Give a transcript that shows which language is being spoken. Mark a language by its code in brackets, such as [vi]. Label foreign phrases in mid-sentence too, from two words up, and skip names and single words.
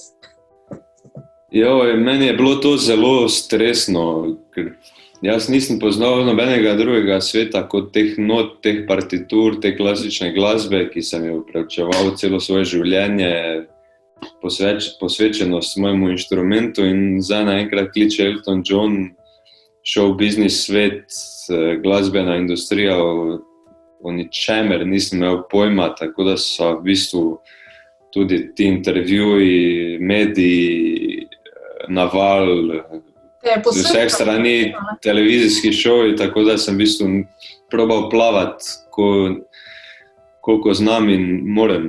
[sl] Meni je bilo to zelo stresno, ker jaz nisem poznal nobenega drugega sveta kot teh not, teh partitur, te klasične glasbe, ki sem jo preučeval celo svoje življenje, posvečenost mojemu inštrumentu in zdaj naenkrat kliče Elton John, [en] show business [sl] svet, glasbena industrija, o ničemer nisem imel pojma, tako da so v bistvu tudi ti intervjuji, mediji, naval, z vseh strani televizijski šovi, tako da sem v bistvu probal plavati, koliko znam in morem.